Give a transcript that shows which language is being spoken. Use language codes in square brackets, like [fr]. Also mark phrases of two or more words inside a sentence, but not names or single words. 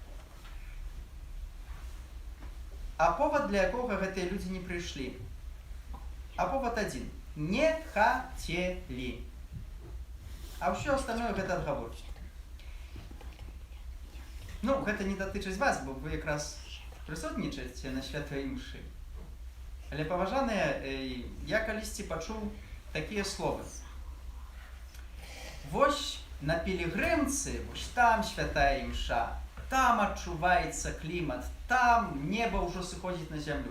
[ru] А повод, для якого эти люди не пришли? А повод один. Не хотели. А все остальное это отговорки. Ну, это не дотычить вас, бо вы как раз [be] присутнічаєте на святої мші. Але, поважаныя, я калісьці пачуў такія словы. Вось на пілігрымцы, вось там святая імша, там адчуваецца клімат, там неба ўжо сыходзіць на зямлю.